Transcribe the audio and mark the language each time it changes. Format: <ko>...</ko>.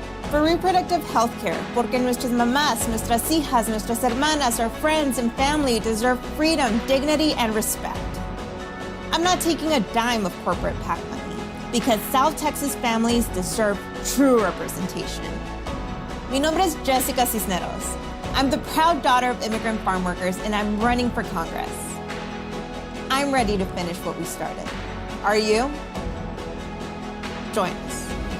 <en>For reproductive health care,</en> <es>porque nuestras mamás, nuestras hijas, nuestras hermanas,</es> <en>our friends and family deserve freedom, dignity, and respect. I'm not taking a dime of corporate PAC money because South Texas families deserve true representation.</en> <es>Mi nombre es Jessica Cisneros.</es> <en>I'm the proud daughter of immigrant farm workers, and I'm running for Congress. I'm ready to finish what we started. Are you? Join us.</en>